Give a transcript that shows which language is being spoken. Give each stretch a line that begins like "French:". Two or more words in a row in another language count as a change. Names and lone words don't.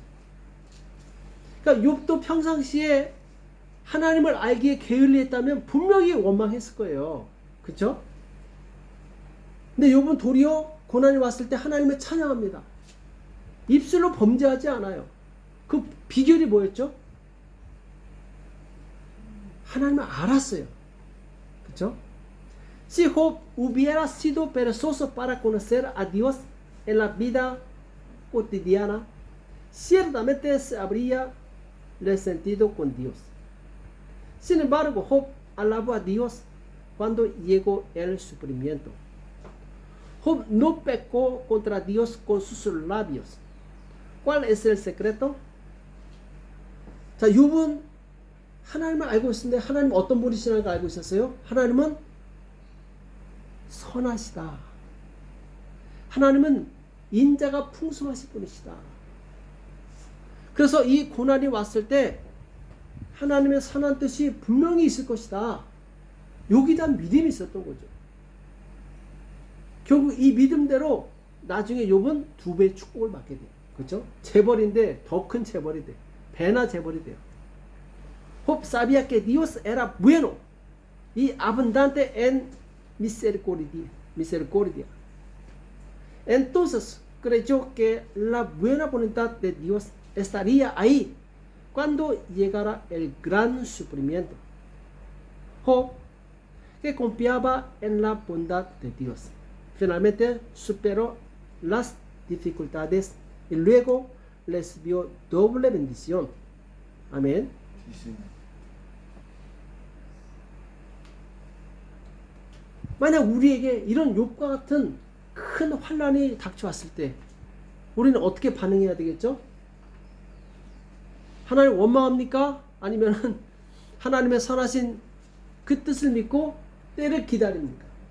Korean: 그러니까 욥도 평상시에 하나님을 알기에 게을리했다면 분명히 원망했을 거예요. 그렇죠? 근데 욥은 도리어 고난이 왔을 때 하나님을 찬양합니다. 입술로 범죄하지 않아요. 그 비결이 뭐였죠? 하나님을 알았어요. 그렇죠?
Spanish: Si Job hubiera sido perezoso para conocer a Dios en la vida cotidiana, ciertamente se habría resentido con Dios. Sin embargo, Job alabó a Dios cuando llegó el sufrimiento. Job no pecó contra Dios con sus labios. ¿Cuál es el secreto?
Korean: 자, 욥은 하나님을 알고 있었는데 하나님 어떤 분이시라는 걸 알고 있었어요? 하나님은 선하시다. 하나님은 인자가 풍성하신 분이시다. 그래서 이 고난이 왔을 때 하나님의 선한 뜻이 분명히 있을 것이다. 여기에 대한 믿음이 있었던 거죠. 결국 이 믿음대로 나중에 욥은 2배의 축복을 받게 돼요. 그렇죠? 재벌인데 더 큰 재벌이 돼요. 배나 재벌이 돼요.
Spanish: Job sabía que Dios era bueno y abundante en misericordia. Entonces creyó que la buena voluntad de Dios estaría ahí cuando llegara el gran sufrimiento. Job, que confiaba en la bondad de Dios, finalmente superó las dificultades y luego recibió doble bendición. Amén.
Korean: 만약 우리에게 이런 욥과 같은 큰 환난이 닥쳐왔을 때 우리는 어떻게 반응해야 되겠죠? 하나님 원망합니까? 아니면 하나님의 선하신 그 뜻을 믿고 때를 기다립니까?